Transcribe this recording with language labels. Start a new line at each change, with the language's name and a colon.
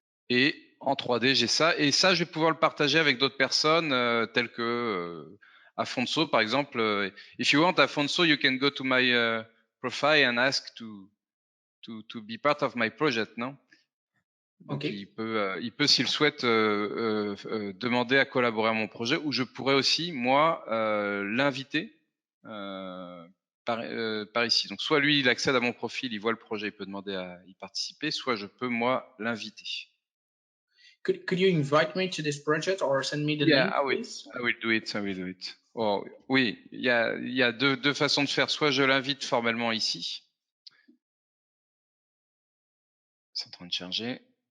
French: Et en 3D, j'ai ça. Et ça, je vais pouvoir le partager avec d'autres personnes, telles que Afonso, par exemple.
English: If you want, Afonso, you can go to my profile and ask to be part of my project, non?
French: Donc
English: Okay.
French: il peut s'il souhaite demander à collaborer à mon projet, ou je pourrais aussi moi l'inviter par ici. Donc soit lui il accède à mon profil, il voit le projet, il peut demander à y participer, soit je peux moi l'inviter.
English: Could you invite me to this project or send me the Yeah, link, please? I will do it. I will do it.
French: Oh, oui, il y a deux façons de faire. Soit je l'invite formellement ici. C'est en train de charger.